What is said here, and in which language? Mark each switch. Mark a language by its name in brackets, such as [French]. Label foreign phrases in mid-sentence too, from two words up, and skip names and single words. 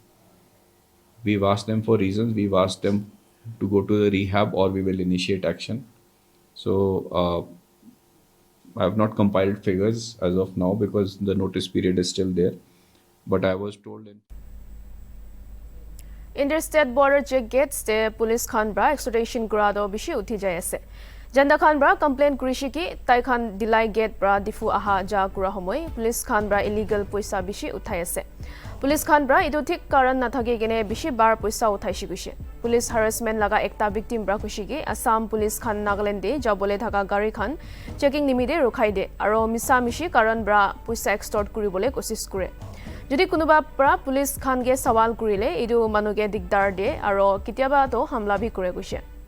[English] We've asked them for reasons. We've asked them to go to the rehab or we will initiate action. So I have not compiled figures as of now because the notice period is still there. But I was told Interstate border check gates [Naga Pidgin] the police khan bra extradition grado bishi uthi jai ase Janda khan bra complaint kurishi ki tai khan dilai gate bra difu aha ja kura homoi police khan bra illegal poisa bishi uthai ase Police khan bra idu thik karan na thage gene bishi bar poisa uthai shi gise Police harassment laga ekta victim bra kushi ki Assam police khan Nagaland de jabole thaka gari khan checking nimide rokhai de aro misa mishi karan bra poisa extort kuribole kosis kure jodi konoba pora pulis khange sowal korile idu manuge digdar diye aru kitiyaba to hamla bhi kore goise